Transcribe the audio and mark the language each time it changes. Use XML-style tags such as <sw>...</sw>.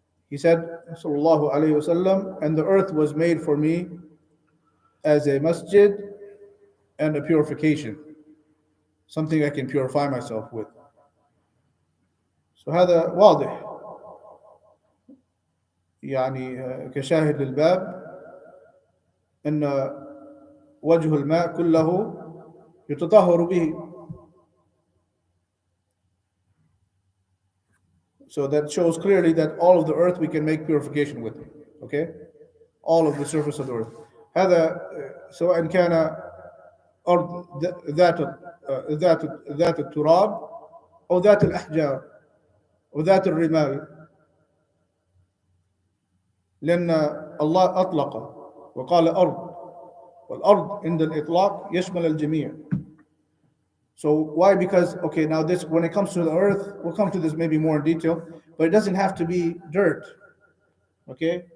<en>He said, sallallahu alayhi wasallam, and the earth was made for me as a masjid and a purification, something I can purify myself with.</en> <ar>So هذا واضح، يعني كشاهد للباب أن وجه الماء كله يتطهر به.</ar> <en>So that shows clearly that all of the earth we can make purification with. Okay? All of the surface of the earth.</en> <ar>هذا سواء كان أرض ذات التراب أو ذات الأحجار أو ذات الرمال، لأن الله أطلق وقال أرض، والأرض عند الإطلاق يشمل الجميع.</ar> <en>So why? Because, okay, now this, when it comes to the earth, we'll come to this maybe more in detail, but it doesn't have to be dirt, okay?</en>